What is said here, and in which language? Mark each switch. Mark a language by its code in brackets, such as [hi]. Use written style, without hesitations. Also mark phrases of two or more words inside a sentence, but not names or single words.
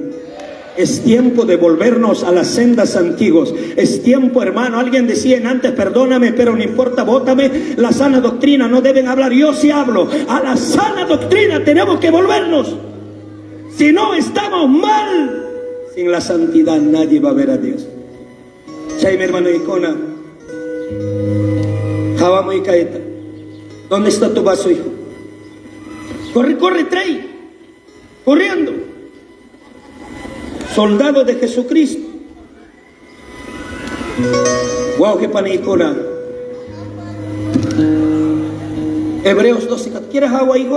[es] Es tiempo de volvernos a las sendas antiguas. Es tiempo, hermano. Alguien decía antes, perdóname, pero no importa, bótame. La sana doctrina no deben hablar. Yo sí hablo. A la sana doctrina tenemos que volvernos. Si no, estamos mal. Sin la santidad nadie va a ver a Dios. Chay, mi hermano Icona. Jabamo y Caeta. ¿Dónde está tu vaso, hijo? Corre, corre, trae. Corriendo. Soldado de Jesucristo. Wow, qué panicona. Hebreos 12. ¿Quieres agua, hijo?